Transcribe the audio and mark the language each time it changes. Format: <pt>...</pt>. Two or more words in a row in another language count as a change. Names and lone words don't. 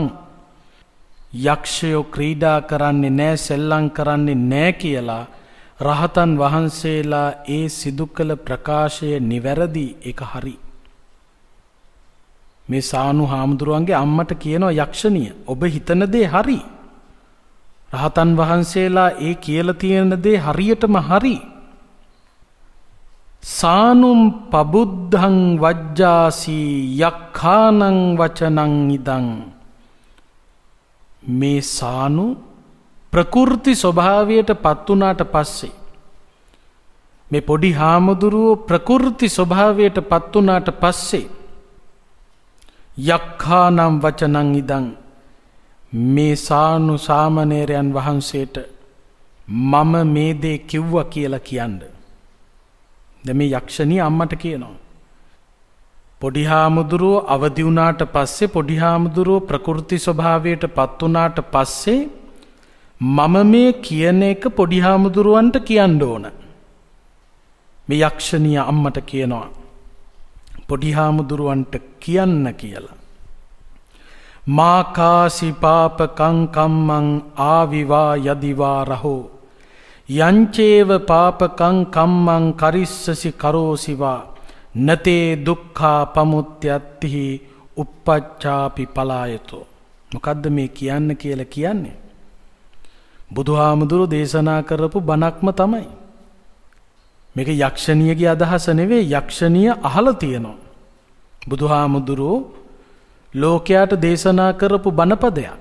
<si>යක්ෂයෝ ක්‍රීඩා කරන්නේ නෑ, සෙල්ලම් කරන්නේ නෑ කියලා රහතන් වහන්සේලා ඒ සිදු කළ ප්‍රකාශය නිවැරදි, ඒක හරි. මේ සානු හාමුදුරුවන්ගේ අම්මට කියනවා යක්ෂණිය, ඔබ හිතන දේ හරි. රහතන් වහන්සේලා ඒ කියලා තියෙන දේ හරියටම හරි.</si> <pi>සානුම් පබුද්ධං වජ්ජාසී යක්ඛානං වචනං ඉදං.</pi> <si>මේ සානු ප්‍රකෘති ස්වභාවයට පත් වුණාට පස්සේ, මේ පොඩි හාමුදුරුවෝ ප්‍රකෘති ස්වභාවයට පත් වුණාට පස්සේ</si> <pi>යක්ඛානම් වචනං ඉදං,</pi> <si>මේ සානු සාමණේරයන් වහන්සේට මම මේ දේ කිව්වා කියලා කියන්න. දැන් මේ යක්ෂණිය අම්මට කියනවා. පොඩි හාමුදුරුවෝ අවදි වුණාට පස්සේ, පොඩි හාමුදුරුවෝ ප්‍රකෘති ස්වභාවයට පත් වුණාට පස්සේ මම මේ කියන එක පොඩි හාමුදුරුවන්ට කියන්න ඕන. මේ යක්ෂණිය අම්මට කියනවා පොඩි හාමුදුරුවන්ට කියන්න කියලා.</si> <pi>මාකාසි පාපකං කම්මං ආවිවා යදිවා රහෝ යංචේව පාපකං කම්මං කරිස්සසි කරෝසිවා නතේ දුක්ඛා පමුත්‍යත්තිහි uppacchāpi පලායතෝ.</pi> <si>මොකද්ද මේ කියන්න කියලා කියන්නේ? බුදුහාමුදුරු දේශනා කරපු බණක්ම තමයි. මේක යක්ෂණියගේ අදහස නෙවෙයි, යක්ෂණිය අහලා තියෙනවා. බුදුහාමුදුරු ලෝකයට දේශනා කරපු බණපදයක්.</si>